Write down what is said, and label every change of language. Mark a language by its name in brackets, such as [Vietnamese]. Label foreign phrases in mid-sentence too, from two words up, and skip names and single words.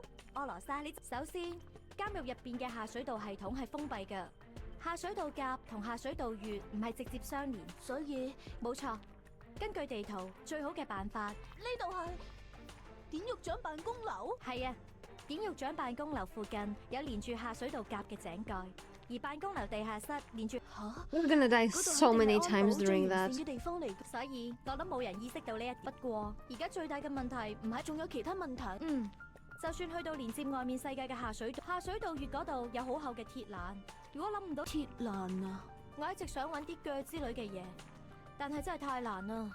[Cantonese] 柯羅莎，首先監獄入邊嘅下水道系統係封閉㗎，下水道夾同下水道穴唔係直接相連，所以冇錯。根據地圖，最好嘅辦法呢度係典獄長辦公樓？係啊，典獄長辦公樓附近有連住下水道夾嘅井蓋，而辦公樓地下室連住 [English] We're gonna die so many times during that. [Cantonese] 所以我諗冇人意識到呢一點。不過而家最大嘅問題唔係，仲有其他問題。就算去到連接外面世界嘅下水道穴嗰度有好厚嘅鐵欄，如果諗唔到鐵欄啊，我一直想揾啲鋸之類嘅嘢，但係真係太難啦。